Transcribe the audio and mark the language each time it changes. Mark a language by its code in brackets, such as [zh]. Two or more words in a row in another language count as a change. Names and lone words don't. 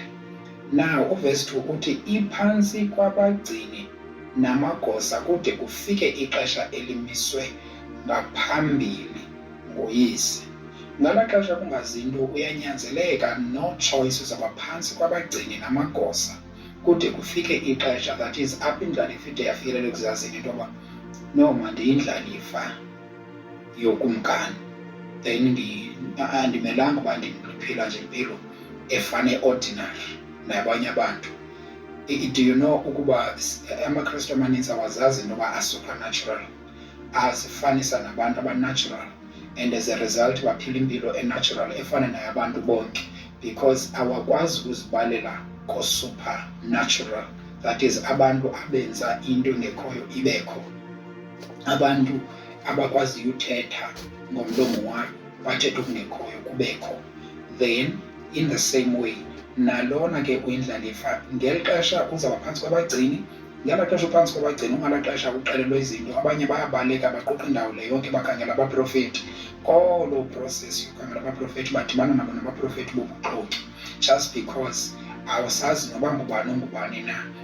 [xh] Now uverse 2 uthi iphantsi kwabagcini namagosa kude kufike ixesha elimiswe ngaphambili ngoyise. Ngala xesha kungazinto uyanyanzeleka, [en] no choice, [xh] uzaba phantsi kwabagcini namagosa kude kufike ixesha, [en] that is [xh] apho indlalifa ide yafikelele ekuzazini into yoba no ma ndiyindlalifa yokumkani, then andimelanga uba ndiphila nje impilo efane ordinary nabanye abantu. [en] Do you know [xh] ukuba amaKristu amaninzi awazazi into yoba asupernatural, azifanisa nabantu abanatural, [en] and as a result [xh] baphila impilo enatural efana nayabantu bonke, because awakwazi ukuzibalela ko-supernatural, [en] that is [xh] abantu abenza into engekhoyo ibekho, abantu abakwaziyo uthetha ngomlomo wayo bathetha okungekhoyo kubekho. [en] Then in the same way [xh] nalona ke uyindlalifa ngeli xesha uzawuba phantsi kwabagcini. Ngela xesha uphantsi kwabagcini, ungala xesha uxelelwe izinto, abanye bayabaleka baquqa indawo le yonke bakhangela abaprofethi. Kolo process yokukhangela abaprofethi badibana nabo nabaprofethi bobuxoki [en] just because [xh] awusazi noba ngubani ongubani na.